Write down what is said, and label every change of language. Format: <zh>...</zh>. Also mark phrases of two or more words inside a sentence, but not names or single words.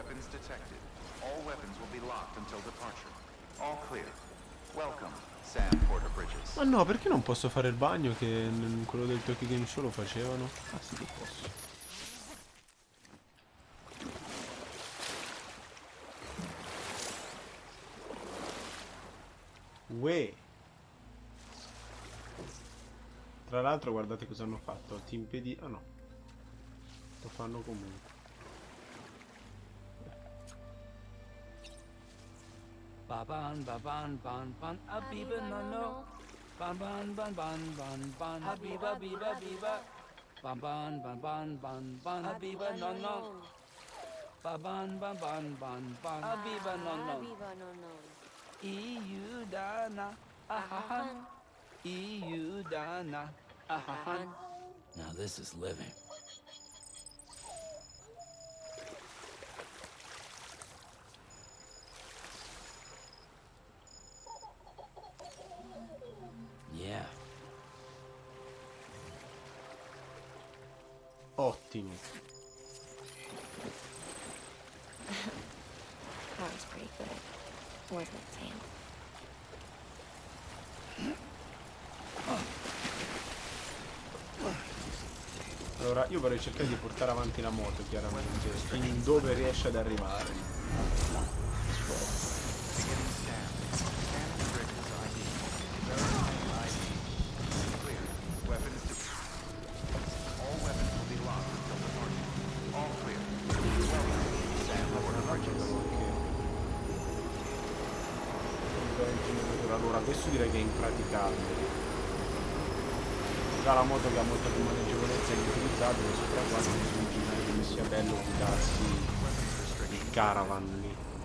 <en>detected. All weapons will be locked until departure. All clear. Welcome, Sam Porter Bridges.</en> <it>Ma no, perché non posso fare il bagno che in quello del Tokyo Game Show lo facevano? Ah sì che posso. Uè. Tra l'altro guardate cosa hanno fatto. Ti impedì... Ah no. Lo fanno comunque. Baban, baban, ban, ban, abiba, no, no. Ban, ban, ban, ban, ban, ban, abiba, biba, biba. Ban, ban, ban, ban, ban, ban, abiba, no, no. Baban, ban, ban, ban, ban, abiba, no, no. EU dana, ahahan. EU dana, ahahan.</it> <en>Now this is living. Yeah.</en> <it>Ottimo.</it> <en>That was pretty good, wasn't it, Sam?</en> <it>Allora, io vorrei cercare di portare avanti la moto, chiaramente, fin dove riesce ad arrivare.</it> <en>Beginning scan. Scan Bridges ID. Verifying ID. Clear. Weapons to... All weapons will be locked until departure. All clear. Welcome, Sam Porter Bridges.</en> <it>Allora, questo direi che è impraticabile. Già la moto che ha molta più maneggevolezza è inutilizzabile, sopra qua non si immagina come sia bello guidarsi il caravan lì.</it>